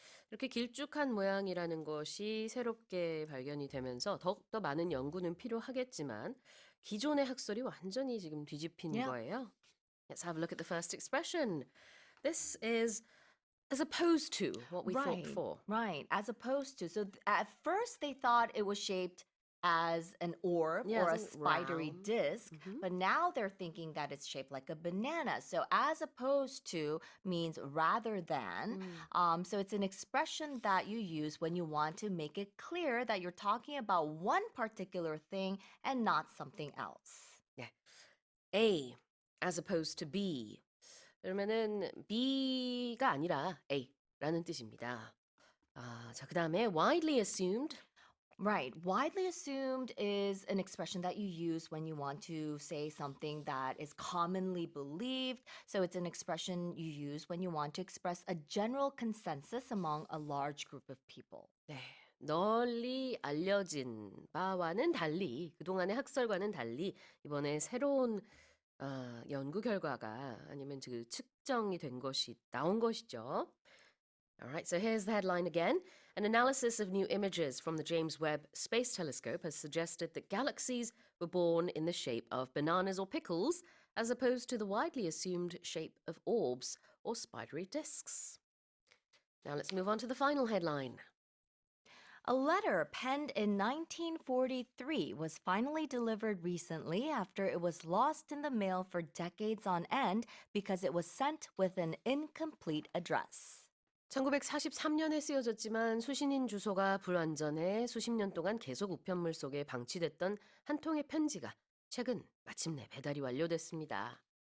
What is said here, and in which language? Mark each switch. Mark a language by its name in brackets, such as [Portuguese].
[Korean] 이렇게 길쭉한 모양이라는 것이 새롭게 발견이 되면서 더욱더 많은 연구는 필요하겠지만 기존의 학설이 완전히 지금 뒤집힌 [English] Yeah. [Korean] 거예요. [English] Let's have a look at the first expression. This is as opposed to what we thought before. Right. As opposed to. So at first they thought it was shaped as an orb Yeah, or a something spidery round. disc, but now they're thinking that it's shaped like a banana. So as opposed to means rather than. So it's an expression that you use when you want to make it clear that you're talking about one particular thing and not something else. 네. A as opposed to B. [Korean] 그러면은 B가 아니라 A라는 뜻입니다. 자, 그다음에 widely assumed. [English] Right. Widely assumed is an expression that you use when you want to say something that is commonly believed. So it's an expression you use when you want to express a general consensus among a large group of people. [Korean] 네. 널리 알려진 바와는 달리 그동안의 학설과는 달리 이번에 새로운 연구 결과가 아니면 그 측정이 된 것이 나온 것이죠. [English] All right, so here's the headline again. An analysis of new images from the James Webb Space Telescope has suggested that galaxies were born in the shape of bananas or pickles, as opposed to the widely assumed shape of orbs or spidery discs. Now let's move on to the final headline. A letter penned in 1943 was finally delivered recently after it was lost in the mail for decades on end because it was sent with an incomplete address. [Korean] 1943년에 쓰여졌지만 수신인 주소가 불완전해 수십 년 동안 계속 우편물 속에 방치됐던 한 통의 편지가 최근 마침내 배달이 완료됐습니다.